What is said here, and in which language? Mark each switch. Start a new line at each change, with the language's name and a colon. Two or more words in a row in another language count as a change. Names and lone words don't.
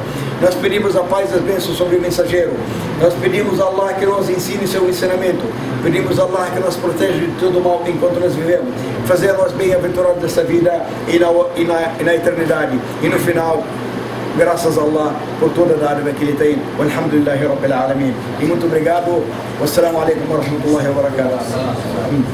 Portuguese: Nós pedimos a paz e as bênçãos sobre o mensageiro, nós pedimos a Allah que nos ensine seu ensinamento, pedimos a Allah que nos proteja de todo mal enquanto nós vivemos, fazer nós bem-aventurados dessa vida e na eternidade, e no final, graças a Allah por toda a dádiva que Ele tem.
Arabic: الحمد لله رب العالمين.
Portuguese: E muito obrigado.
Arabic: والسلام عليكم ورحمة الله وبركاته.